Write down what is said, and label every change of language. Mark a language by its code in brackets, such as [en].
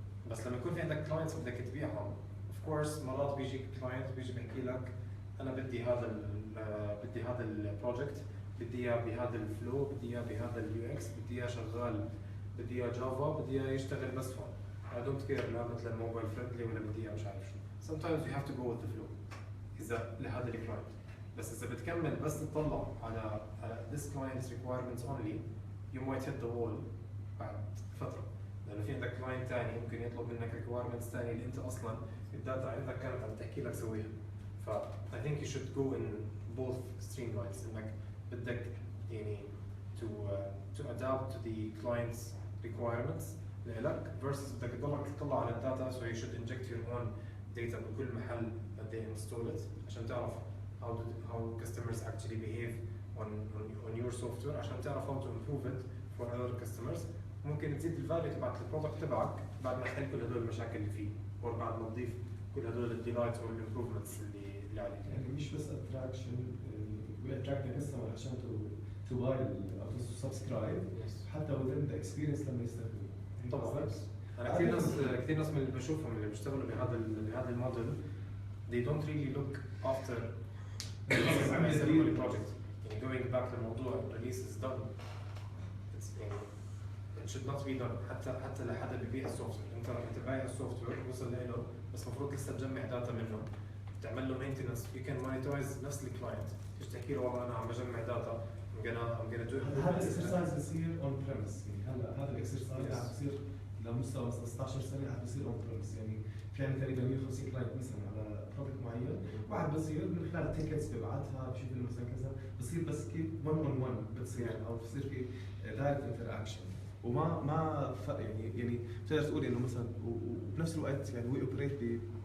[ar] بس لما يكون في عندك كلاينتس بدك تبيعهم اوف كورس مرات بيجي كلاينت بيجي بيحكي لك انا بدي هذا البروجكت، بدي اياه بهذا الفلو، بدي اياه بهذا اليو اكس، بدي اياه شغال، بدي اياه جافا، بدي اياه يشتغل بس هون. [en] I don't care [ar] لا مثلا موبايل فريندلي ولا بدي اياه مش عارف شو. [en] Sometimes you have to go with the flow [ar] اذا لهذا الكلاينت. بس اذا بتكمل بس تطلع على [en] this client's requirements only you might hit the wall [ar] بعد فتره، لانه في عندك كلاينت ثاني ممكن يطلب منك requirements ثانيه اللي انت اصلا الداتا عندك كانت عم تحكي لك سويها. [en] ف I think you should go in both streamlines [ar] انك بدك يعني [en] to adapt to the client's requirements لإلك versus بدك تضلك تطلع على الداتا so you should inject your own data [ar] بكل محل [en] that they install it عشان تعرف how customers actually behave on your software عشان تعرف how to improve it for other customers. [ar] ممكن تزيد الفاليو تبعت البرودكت تبعك بعد ما تحل كل هدول المشاكل اللي فيه او بعد ما تضيف كل هدول الديلايتس او الامبروفمنتس اللي عليك. يعني مش بس اتراكشن [en] we attract the customer عشان to buy او to subscribe، حتى within the experience لما يستخدموا. [ar] طبعا انا كثير ناس من اللي بشوفهم اللي بيشتغلوا بهذا الموديل [en] they don't really look after the project. [ar] يعني [en] going back [ar] للموضوع [en] release is done. It should not be done [ar] حتى لحدا بيبيع السوفت وير. انت بايع السوفت وير وصل له بس المفروض لسه تجمع داتا منه، تعمل له مينتنس، [en] you can monetize [ar] نفس الكلاينت، مش تحكي له والله انا عم بجمع داتا [en] I'm gonna do it. [ar] هذا الاكسرسايز بصير اون بريمس، يعني هذا الاكسرسايز عم بصير لمستوى 16 سنه عم بصير اون بريمس، يعني في عندنا تقريبا 150 كلاينت مثلا على بروجكت معين، واحد بصير من خلال تيكتس ببعثها بشوف انه مثلا كذا، بصير بس كيف 1 on 1 بتصير او بصير في دايركت انتراكشن، وما يعني بتقدر تقول انه مثلا وبنفس الوقت يعني وي اوبريت ب